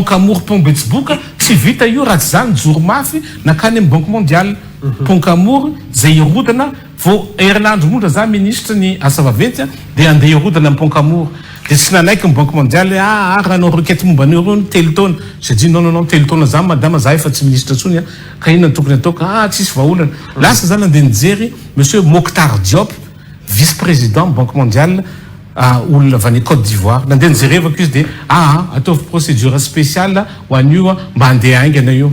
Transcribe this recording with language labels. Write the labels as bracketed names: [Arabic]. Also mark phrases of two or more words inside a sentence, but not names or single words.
[Malagasy] Camour pont Betsiboka tsy vita io raha tsy zany joro mafy nakany amin'ny [French] banque mondiale [Malagasy] pont Camour zay irodana vao herinandro monja za ministre ny asa vaventy de andeha irodana amin'ny pont Camour de tsy nanaiky ny [French] banque mondiale [Malagasy] raha anao requête momba an'ireo telo taona [French] j'ai dit non [Malagasy] telo taona za madama za efa tsy ministre tsony ka inona tokony ataoko tsisy vahaolana lasa zany andeha nijery monsieur Mokhtar Diop [French] vice président banque mondiale [Malagasy] olona avy any Côte d'Ivoire nandeha nijerevako izy de ataovy [French] procédure spéciale [Malagasy] ho an'io mba andeha aingana io